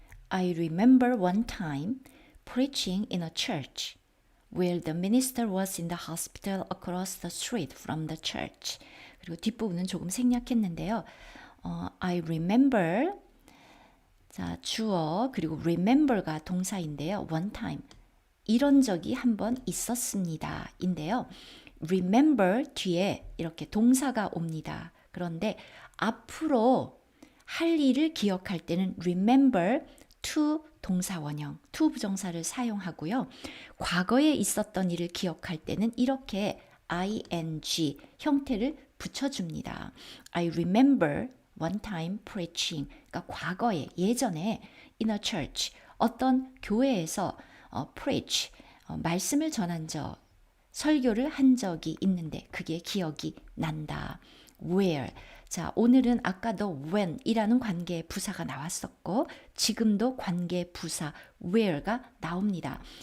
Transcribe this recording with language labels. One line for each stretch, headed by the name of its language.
English: I remember one time preaching in a church where the minister was in the hospital across the street from the church.
Korean: 그리고 뒷부분은 조금 생략했는데요.
English: I remember,
Korean: 자, 주어, 그리고 remember가 동사인데요.
English: one time.
Korean: 이런 적이 한 번 있었습니다. 인데요. remember 뒤에 이렇게 동사가 옵니다. 그런데 앞으로 할 일을 기억할 때는 remember to 동사 원형, to 부정사를 사용하고요. 과거에 있었던 일을 기억할 때는 이렇게 ing 형태를 붙여줍니다.
English: I remember one time preaching.
Korean: 그러니까 과거에, 예전에
English: in a church,
Korean: 어떤 교회에서 preach, 말씀을 전한 적, 설교를 한 적이 있는데 그게 기억이 난다.
English: Where.
Korean: 자, 오늘은 아까도 when이라는 관계 부사가 나왔었고 지금도 관계 부사 where가 나옵니다.